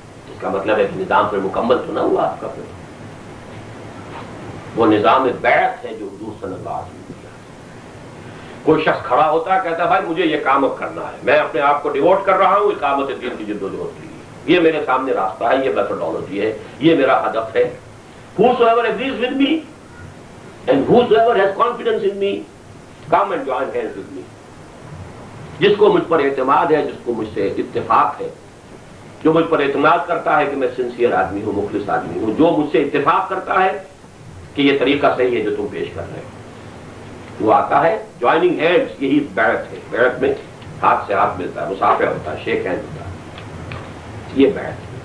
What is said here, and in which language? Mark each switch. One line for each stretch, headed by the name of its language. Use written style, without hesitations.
Urdu: اس کا مطلب ہے کہ نظام پھر مکمل تو نہ ہوا آپ کا. پھر وہ نظام بیعت ہے جو حضور صلی اللہ علیہ وسلم کیا. کوئی شخص کھڑا ہوتا ہے کہتا ہے بھائی مجھے یہ کام اب کرنا ہے، میں اپنے آپ کو ڈیوٹ کر رہا ہوں اقامت دین کی جدوجہد کے لیے، یہ میرے سامنے راستہ ہے، یہ میتھڈالوجی ہے، یہ میرا ہدف ہے.
English: whosoever agrees with me and whosoever has confidence in me come and join hands with me.
Urdu: جس کو مجھ پر اعتماد ہے، جس کو مجھ سے اتفاق ہے، جو مجھ پر اعتماد کرتا ہے کہ میں سنسیئر آدمی ہوں، مخلص آدمی ہوں، جو مجھ سے اتفاق کرتا ہے کہ یہ طریقہ صحیح ہے جو تم پیش کر رہے ہو، وہ آتا ہے.
English: joining hands
Urdu: یہی بیعت ہے. بیعت میں ہاتھ سے ہاتھ ملتا ہے، مصافحہ ہوتا ہے، شیک ہینڈ ہوتا ہے، یہ بیعت ہے.